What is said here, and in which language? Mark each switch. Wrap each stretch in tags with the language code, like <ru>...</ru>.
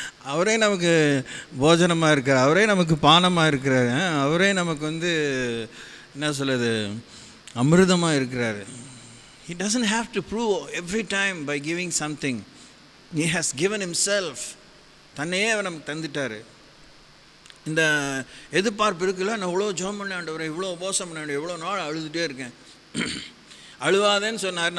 <ta>அவரே நமக்கு போஜனமாக இருக்கிறார், அவரே நமக்கு பானமாக இருக்கிறார், அவரே நமக்கு வந்து என்ன சொல்லுது, அமிர்தமாக இருக்கிறார்.</ta> <en>He doesn't have to prove every time by giving something. He has given himself.</en> <ta>தன்னையே அவர் நமக்கு தந்துட்டார். இந்த எதிர்பார்ப்பு இருக்குல்ல, நான் இவ்வளோ ஜெபம் பண்ண ஆண்டவரே, இவ்வளோ உபவாசம் பண்ண ஆண்டவரே, இவ்வளோ நாள் அழுதுகிட்டே இருக்கேன். அழுவாதேன்னு சொன்னார்.</ta>